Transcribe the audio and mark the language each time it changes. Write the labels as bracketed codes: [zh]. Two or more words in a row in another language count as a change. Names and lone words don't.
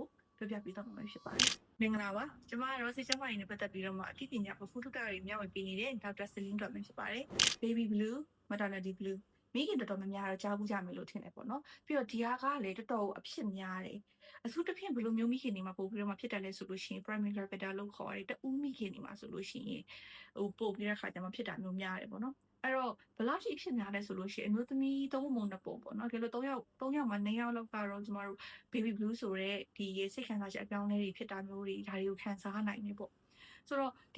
[my] ပြောပြပေးတော့မှာဖြစ်ပါတယ်မင်္ဂလာပါကျွန်မကတော့စိတ်ကျန်းမာရေးနဲ့ပတ်သက်ပြီးတော့မှအသိပညာပဖူးထုတာတွေမျှဝေပေးနေတဲ့ဒေါက်တာဆလင်းတော်ပဲဖြစ်ပါတယ် [en] Baby Blue Maternity Blue [my] မိခင်တော်တော်များများတော့ကြားဘူးကြမယ်လို့ထင်တယ်ပေါ့နော်ပြီးတော့ဒီဟာကလည်းတော်တော်အဖြစ်များတယ်အထူးသဖြင့်ဘယ်လိုမျိုးမိခင်တွေမှာပို့ပြီးတော့မှဖြစ်တယ်လဲဆိုလို့ရှိရင် [en] primary catheter [my] လို့ခေါ်တယ်တူးမိခင်တွေမှာဆိုလို့ရှိရင်ပို့ပြီးတဲ့ခါကျမှဖြစ်တာမျိုးများတယ်ပေါ့နော်အဲ့တော့ဘယ်လောက်ထိဖြစ်များလဲဆိုလို့ရှိရင်အမျိုးသမီးသုံးပုံနှစ်ပုံ ပေါ့နော်ဒီလို3ယောက်မှာ2ယောက်လောက်ကတော့ကျမတို့ [en] baby blue [my] ဆိုတဲ့ဒီစိတ်ခံစားချက်အပြောင်းအလဲတွေဖြစ်တာမျိုးတွေဒါတွေကိုခံစားနိုင်နေပေါ့ဆိုတော့ဒီ